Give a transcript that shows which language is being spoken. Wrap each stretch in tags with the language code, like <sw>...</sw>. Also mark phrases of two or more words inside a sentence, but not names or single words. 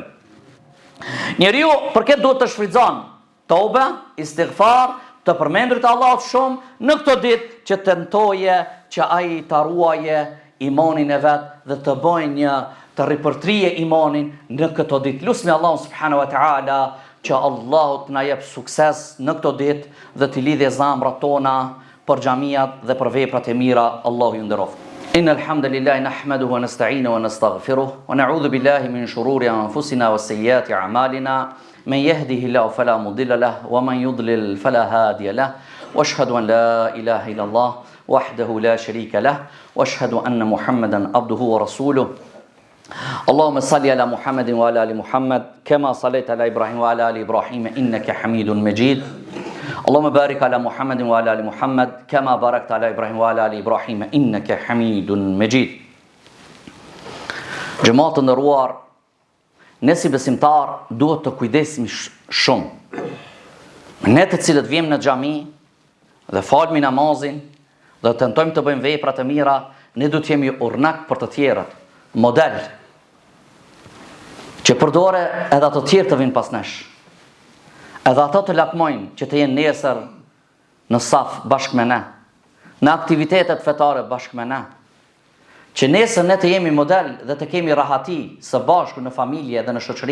<sq>Njeriu përket duhet të shfrytëzon tobe, istighfar, të përmendurit Allahut shumë në këto ditë që tentoje që ai ta ruaje imanin e vet dhe të bëjë një të ripërtrije imanin në këto ditë. Lusmi Allahu</sq> <ar>سبحانه وتعالى</ar> <sq>që Allahu të na jep sukses në këto ditë dhe të lidhë zamrat tona për xhamiat dhe për veprat e mira. Allahu ju nderoft.</sq> <ar>إن الحمد لله نحمده ونستعينه ونستغفره ونعوذ بالله من شرور أنفسنا وسيئات أعمالنا. من يهده الله فلا مضل له ومن يضلل فلا هادي له واشهد ان لا اله الا الله وحده لا شريك له واشهد ان محمدا عبده ورسوله. اللهم صل على محمد وعلى ال محمد كما صليت على ابراهيم وعلى ال ابراهيم انك حميد مجيد. اللهم بارك على محمد وعلى ال محمد كما باركت على ابراهيم وعلى ال ابراهيم انك حميد مجيد.</ar> <sq>جماعة nderuar, ne si besimtar duhet të kujdesemi shumë. Ne të cilët vijmë në xhami dhe falmi namazin dhe tentojmë të bëjmë vepra të mira, ne duhet të jemi urnak për të tjerët, model, që përdore edhe ato të tjerë të vinë pas nesh, edhe ato të lakmojnë që të jenë nesër në saf bashkë me ne, në aktivitetet fetare bashkë me ne, që nesër ne të jemi model dhe të kemi rahati së bashku në familje dhe në shoqëri.</sq>